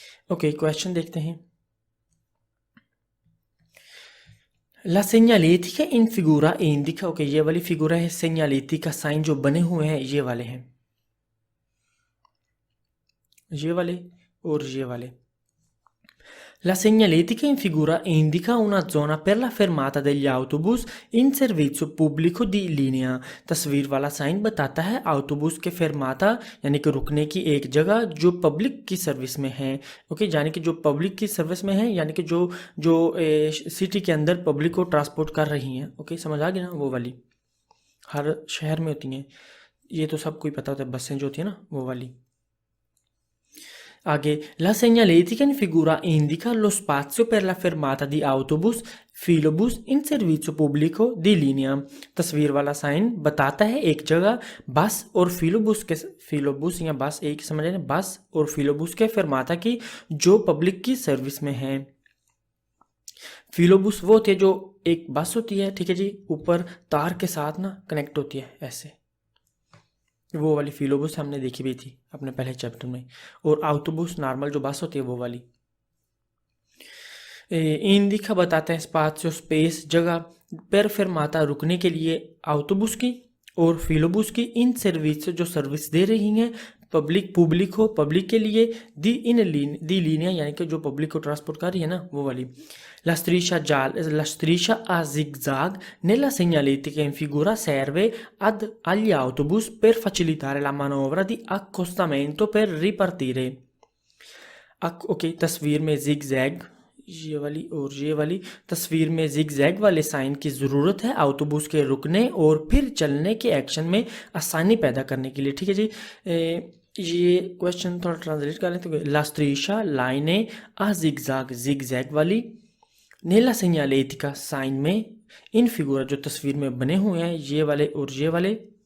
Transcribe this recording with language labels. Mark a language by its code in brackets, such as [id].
[hi] Okay, question देखते हैं। [it] La segnaletica in figura indica, [hi] okay ये वाली फिगूरा है segnaletica, साइन जो बने हुए हैं ये वाले हैं, ये वाले और ये वाले। [it] La segnaletica in figura indica una zona per la fermata degli autobus in servizio pubblico di linea। [hi] तस्वीर वाला साइन बताता है autobus के fermata यानी कि रुकने की एक जगह जो पब्लिक की सर्विस में है। ओके, यानी कि जो पब्लिक की सर्विस में है यानी कि जो सिटी के अंदर पब्लिक को ट्रांसपोर्ट कर रही हैं। ओके, समझ आ गई ना, वो वाली हर शहर में होती हैं, ये तो सबको ही पता होता है, बसें जो होती हैं ना वो वाली। [it] आगे, la segnaletica in figura indica lo spazio per la fermata di autobus, filobus in servizio pubblico di linea। [hi] तस्वीर वाला साइन बताता है एक जगह बस और फिलोबुस या बस एक समझ लें, बस और फिलोबुस के फरमाता की जो पब्लिक की सर्विस में है। फिलोबुस वो होती है जो एक बस होती है, ठीक है जी, ऊपर तार के साथ ना कनेक्ट होती है ऐसे, वो वाली फिलोबस हमने देखी भी थी अपने पहले चैप्टर में। और आउटोबस नॉर्मल जो बस होती है वो वाली। इंडिका बताते हैं स्पाशियो स्पेस जगह, पर फरमाता रुकने के लिए आउटोबस की और फिलोबस की इन सर्विस जो सर्विस दे रही हैं पब्लिक के लिए दी लीनिया यानी कि जो पब्लिक को ट्रांसपोर्ट कर रही है ना वो वाली। [it] La striscia a zigzag nella segnaletica in figura serve agli autobus per facilitare la manovra di accostamento per ripartire। [hi] Okay, तस्वीर में जिग जैग ये वाली और ये वाली, तस्वीर में जिग जैग वाले साइन की ज़रूरत है autobus के रुकने और फिर चलने के एक्शन में आसानी पैदा करने के लिए। ठीक है जी। ये क्वेश्चन थोड़ा ट्रांसलेट कर लें तो [it] la striscia [hi] लाइनें a zigzag जिग जैग वाली, नेला सेgnaletica साइन में, इन फिगूरा जो तस्वीर में बने हुए हैं ये वाले और ये वाले,